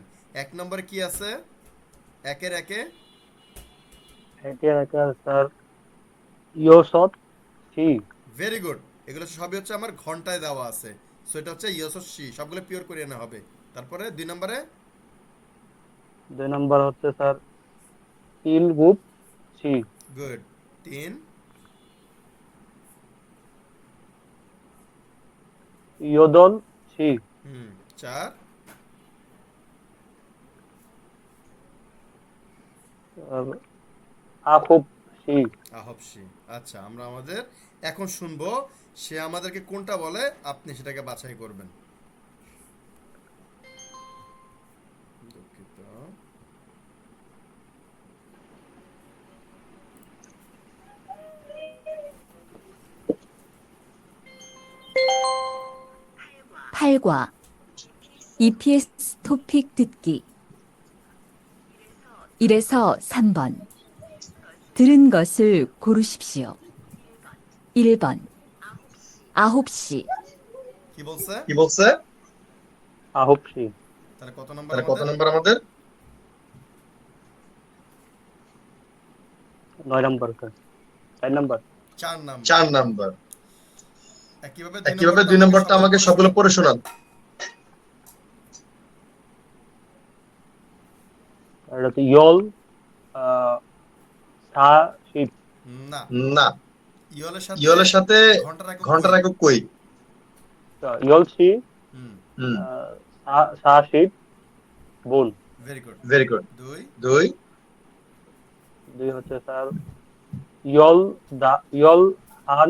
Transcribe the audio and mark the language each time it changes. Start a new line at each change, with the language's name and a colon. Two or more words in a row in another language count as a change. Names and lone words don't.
Bangla: 1 নম্বরে কি আছে? একের একে এটা স্যার
Korean: 여섯 시,
English: very good.
Bangla: এগুলো সবই হচ্ছে আমার ঘন্টায় দেওয়া আছে, সো এটা হচ্ছে
Korean: 여섯 시,
Bangla: সবগুলো পিওর কোরিয়ানে হবে। তারপরে 2 নম্বরে 2 নাম্বার হচ্ছে স্যার
Korean: 일곱 시,
English: গুড। 3
Korean: 여덟 시, 4 아홉 시, 아홉 시.
Bangla: আচ্ছা, আমরা আমাদের এখন শুনবো সে আমাদেরকে কোনটা বলে, আপনি সেটাকে বাছাই করবেন। দুঃখিত।
Korean: 팔과 EPS 토픽 듣기 1에서 3번 들은 것을 고르십시오. 1번 9시
Bangla: কি বলছে? কি বলছে?
Korean: 아홉 시,
Bangla: তাহলে কত নম্বর তাহলে কত আমাদের? নাম্বার আমাদের? 9 নাম্বার স্যার, 4 নাম্বার। 4 নাম্বার। 4 নাম্বার। একইভাবে একইভাবে 2 নম্বরটা আমাকে সবগুলো পড়ে শোনান। আর হচ্ছে
Korean: 열, 사십,
Bangla: না, না, ইয়লের সাথে ঘন্টার একক কই?
Korean: 열시, হুম, 40분।
English: very good. very good. 2
Bangla: দুই হচ্ছে স্যার 열한,